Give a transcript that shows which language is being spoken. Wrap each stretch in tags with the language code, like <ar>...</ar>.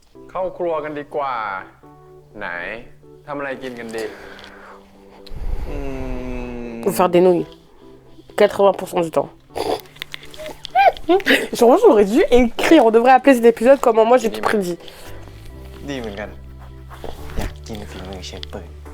<th>เข้าครัวกันดีกว่า ไหนทำอะไรกินกันดี</th> <fr>Pour faire des nouilles. 80% du temps. Genre, j'aurais dû écrire. On devrait appeler cet épisode comment moi j'ai tout prédit.</fr> <th>ดีเหมือนกัน อยากกินฝีมือเชฟเปิด</th>